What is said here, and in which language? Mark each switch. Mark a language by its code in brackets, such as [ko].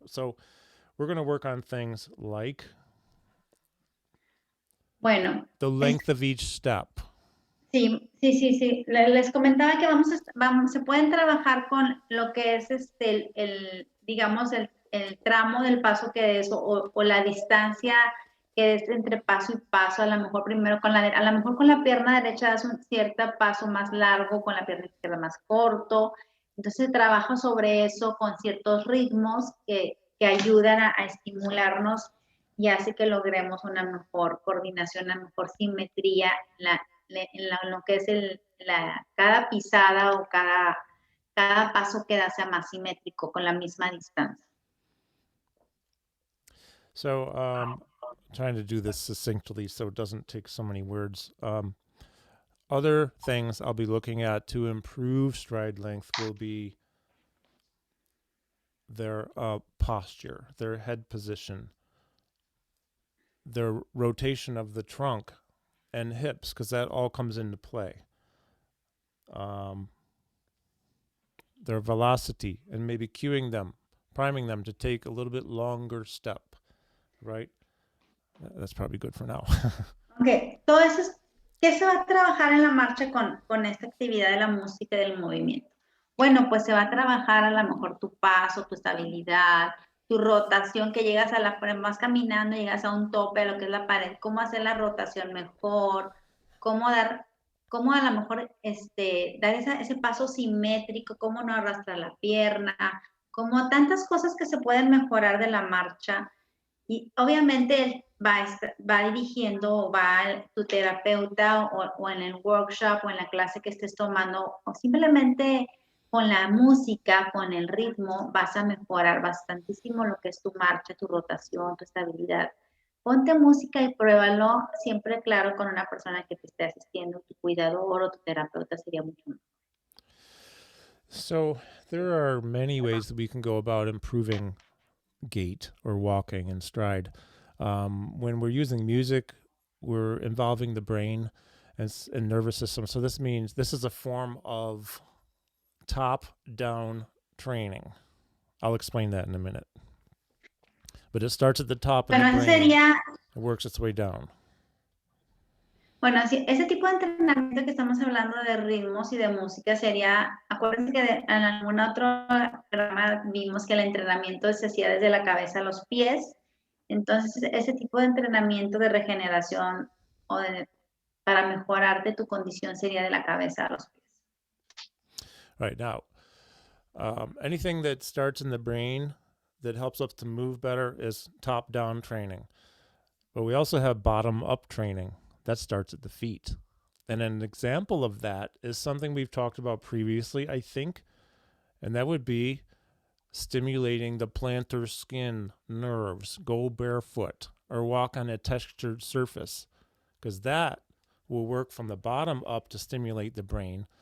[en] So we're going to work on things like the length of each step. [es] Sí. Les comentaba que se pueden trabajar con lo que es digamos, el tramo del paso que es o la distancia que es entre paso y paso, a lo mejor primero a lo mejor con la pierna derecha das un cierto paso más largo, con la pierna izquierda más corto. Entonces trabajo sobre eso con ciertos ritmos que ayudan a estimularnos y hace que logremos una mejor coordinación, una mejor simetría en lo que es cada pisada o cada paso que da sea más simétrico, con la misma distancia. [en] So, trying to do this succinctly so it doesn't take so many words. Other things I'll be looking at to improve stride length will be their posture, their head position, their rotation of the trunk and hips, because that all comes into play. Their velocity, and maybe cueing them, priming them to take a little bit longer step, right? That's probably good for now. [es] Ok, todo eso es, ¿qué se va a trabajar en la marcha con esta actividad de la música y del movimiento? Bueno, pues se va a trabajar a lo mejor tu paso, tu estabilidad, tu rotación, que llegas a vas caminando, llegas a un tope, a lo que es la pared, cómo hacer la rotación mejor, cómo a lo mejor dar ese paso simétrico, cómo no arrastrar la pierna, como tantas cosas que se pueden mejorar de la marcha. Y obviamente él va dirigiendo, tu terapeuta o en el workshop o en la clase que estés tomando, o simplemente con la música, con el ritmo, vas a mejorar bastantísimo lo que es tu marcha, tu rotación, tu estabilidad. Ponte música y pruébalo, siempre claro, con una persona que te esté asistiendo, tu cuidador o tu terapeuta sería mucho mejor. [en] So there are many ways that we can go about improving gait or walking and stride. When we're using music, we're involving the brain and nervous system. So this means this is a form of top-down training. I'll explain that in a minute. But it starts at the top in the brain. [es] Sería, [en] it works its way down. [es] Bueno, sí, ese tipo de entrenamiento que estamos hablando de ritmos y de música sería, acuérdense que en algún otro programa vimos que el entrenamiento se hacía desde la cabeza a los pies. Entonces, ese tipo de entrenamiento de regeneración para mejorarte tu condición sería de la cabeza a los pies. [en] Right, now, anything that starts in the brain that helps us to move better is top-down training. But we also have bottom-up training. That starts at the feet. And an example of that is something we've talked about previously, I think, and that would be stimulating the plantar skin nerves, go barefoot, or walk on a textured surface, because that will work from the bottom up to stimulate the brain.